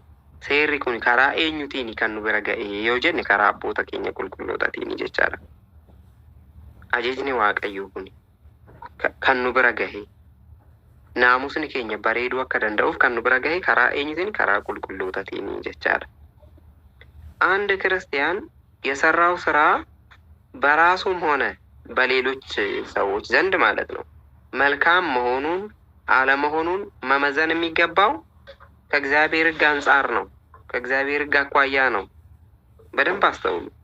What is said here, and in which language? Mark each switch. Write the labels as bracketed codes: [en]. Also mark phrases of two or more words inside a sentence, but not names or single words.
[om] Seerri kun karaa eenyutiin kan nu bira ga'e yoo jenne karaa abboota keenya qulqullootaatiin jechaadha. Ajajni waaqayyoo kun kan nu bira gahe naamusni keenya bareeduu akka danda'uuf kan nu bira gahe karaa eenyutiin? Karaa qulqullootaatiin jechaadha. [am] አንድ ክርስቲያን የሰራው ስራ በራሱም ሆነ በሌሎች ሰዎች ዘንድ ማለት ነው መልካም መሆኑን አለመሆኑን መመዘን የሚገባው ከእግዚአብሔር ሕግ አንጻር ነው። ከእግዚአብሔር ሕግ አኳያ ነው። በደንብ አስተውሉ።